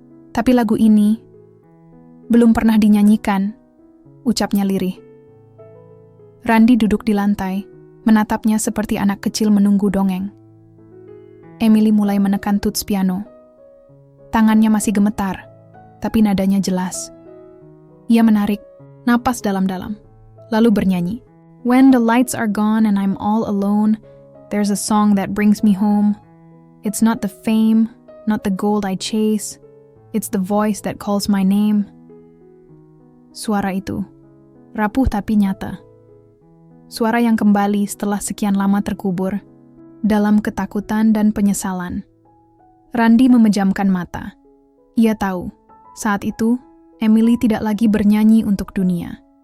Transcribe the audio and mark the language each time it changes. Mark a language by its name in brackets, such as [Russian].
[Indonesian] Tapi lagu ini belum pernah dinyanyikan, ucapnya lirih. Randy duduk di lantai, menatapnya seperti anak kecil menunggu dongeng. Emily mulai menekan tuts piano. Tangannya masih gemetar, tapi nadanya jelas. Ia menarik napas dalam-dalam, lalu bernyanyi. [English] When the lights are gone and I'm all alone, there's a song that brings me home. It's not the fame, not the gold I chase, it's the voice that calls my name. [Indonesian] Suara itu, rapuh tapi nyata. Suara yang kembali setelah sekian lama terkubur, dalam ketakutan dan penyesalan. Randy memejamkan mata. Ia tahu, saat itu, Emily tidak lagi bernyanyi untuk dunia.